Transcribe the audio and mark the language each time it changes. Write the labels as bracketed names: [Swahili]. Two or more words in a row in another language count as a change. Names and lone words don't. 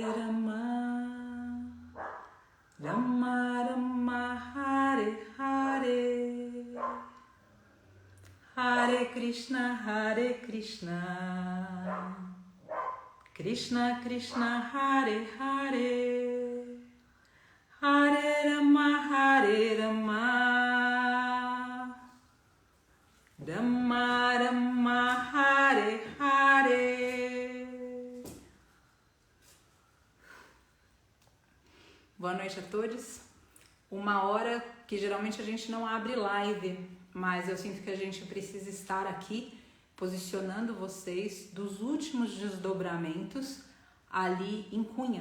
[Sanskrit] Rama Rama, Hare Hare, Hare Krishna, Krishna Krishna, Hare Hare, Hare Rama, Rama Rama, Hare Hare. [Portuguese] Boa noite a todos. Uma hora que geralmente a gente não abre live, mas eu sinto que a gente precisa estar aqui posicionando vocês dos últimos desdobramentos ali em Cunha.